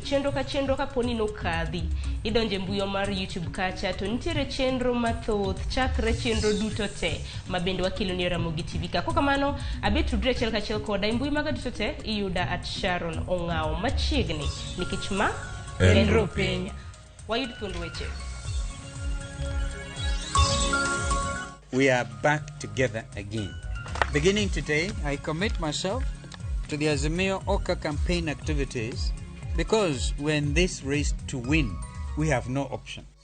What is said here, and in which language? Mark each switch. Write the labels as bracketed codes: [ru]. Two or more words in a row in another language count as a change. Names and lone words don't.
[luo] Chenro ka chenro ka poni no kadhi idonje mbui mar YouTube kacha to nitiere chenro mathoth chakre chenro duto te ma bende wakilo ni Ramogi TV ka. Kokamano abe tudre achiel kachiel koda mbui maga duto te iyuda at Sharon Ong'ao machiegni nikech ma Enro Piny. Wayud thuond weche. [en] We are back together again. Beginning today, I commit myself to the Azimio Oka campaign activities because we're in this race to win. We have no option.